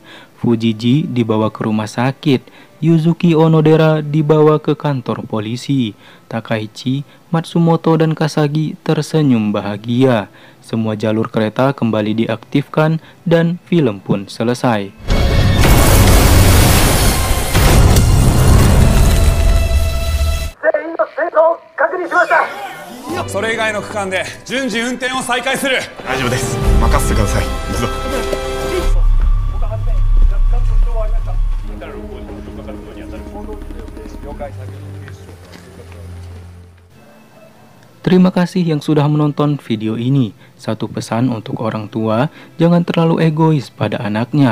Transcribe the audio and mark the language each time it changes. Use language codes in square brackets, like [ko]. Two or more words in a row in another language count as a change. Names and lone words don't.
[id] Fujiji dibawa ke rumah sakit, Yuzuki Onodera dibawa ke kantor polisi. Takaichi, Matsumoto, dan Kasagi tersenyum bahagia. Semua jalur kereta kembali diaktifkan dan film pun selesai. [ja] それ以外の区間で順次運転を再開する。大丈夫です。任せてください。どうぞ。 [id] Terima kasih yang sudah menonton video ini. Satu pesan untuk orang tua, jangan terlalu egois pada anaknya.